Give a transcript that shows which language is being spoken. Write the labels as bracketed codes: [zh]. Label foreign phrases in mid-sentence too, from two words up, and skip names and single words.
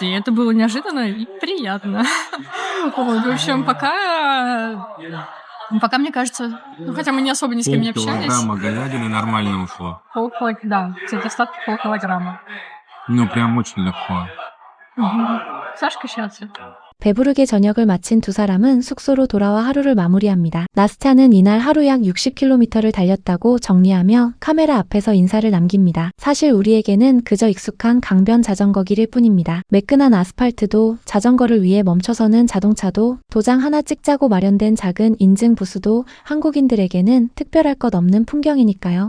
[ru] И это было неожиданно и приятно. Вот. В общем, пока, мне кажется, хотя мы не особо ни с кем не общались. Полкилограмма говядины нормально ушло. Да, кстати, остатки полкилограмма. Ну, прям очень легко. Сашка счастлив. [ko] 배부르게 저녁을 마친 두 사람은 숙소로 돌아와 하루를 마무리합니다. 나스차는 이날 하루 약 60km를 달렸다고 정리하며 카메라 앞에서 인사를 남깁니다. 사실 우리에게는 그저 익숙한 강변 자전거 길일 뿐입니다. 매끈한 아스팔트도, 자전거를 위해 멈춰서는 자동차도, 도장 하나 찍자고 마련된 작은 인증 부스도 한국인들에게는 특별할 것 없는 풍경이니까요.